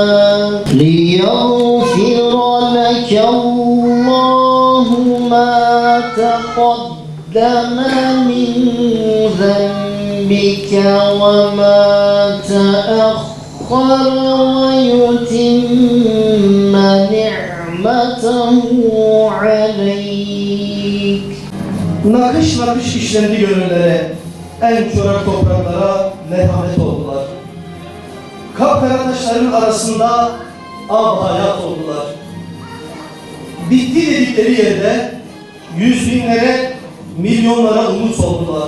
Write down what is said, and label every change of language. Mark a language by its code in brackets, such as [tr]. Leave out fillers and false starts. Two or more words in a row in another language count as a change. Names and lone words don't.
[ar] ليغفر لك الله ما تقدم من ذنبك وما تأخر ويتم نعمته عليك. [tr] Nakış nakış işlendi gönüllere, en çorak topraklara merhamet oldular. Kapkara taşların arasında hayat oldular. Bitti dedikleri yerde yüz binlere, milyonlara umut oldular.